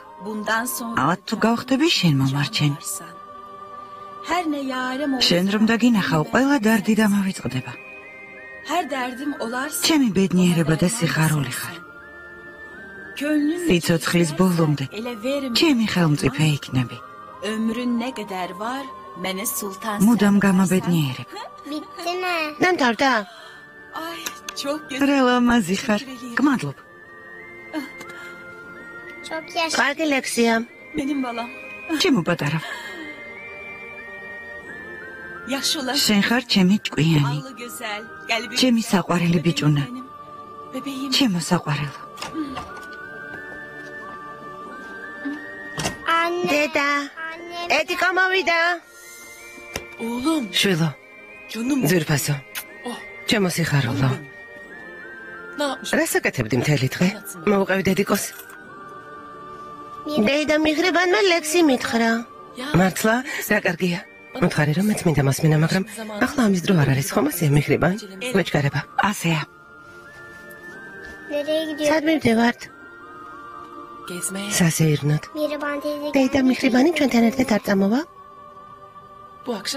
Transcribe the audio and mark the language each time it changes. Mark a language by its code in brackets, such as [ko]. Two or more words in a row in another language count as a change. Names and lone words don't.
[ka] ავად თუ გავხდები შენ მომარჩენი. შენ რომ დაგინახავ, ყველა დარდი დამავიწყდება. ჩემი ბედნიერება და სიხარული ხარ. სიცოცხლის ბოლომდე ჩემი ხელმწიფე იქნები. მუდამ გამაბედნიერებ. [tr] Bitti mi? [ka] დამთავრდა? [tr] Ay çok [ka] რელა მაზი ხარ. გმადლობ. [tr] Çok yaşa. [ka] კარგი ლექსია. [tr] benim balam. [ka] ჩემო პატარა. [tr] Yaşlı olan. [ka] შენ ხარ ჩემი ჭკვიანი. [tr] Allı güzel. Kalbi. [ka] ჩემი საყვარელი ბიჭუნა. [tr] Bebeğim. [ka] ჩემო საყვარელო. [tr] Anne. [ka] დედა, [tr] Anne. [ka] ედიკა მოვიდა. [tr] Oğlum. [ka] შვილო, [tr] Canım. [ka] ძვირფასო. Oh. ჩემო სიხარულო. [tr] Ne yapmış? [ka] რას აკეთებდი მთელი დღე? მოვუყევი დედიკოს. დედა მიხრებანმა ლექსი მითხრა. Ya. მართლა, რა კარგია. მოთხარი რომ მეც მინდა მასმინა, მაგრამ ახლა ამის დრო არ არის, ხომ ასეა მიხრება? გვეჭკარება. ასეა. [tr] Nereye gidiyor? [ka] სად მივდივართ? [tr] Gezmeye. [ka] სასეირნოდ. [tr] Mihriban teyze [ka] დედა მიხრებანი ჩვენთან ერთად არ წამოვა? [tr] Bu akşam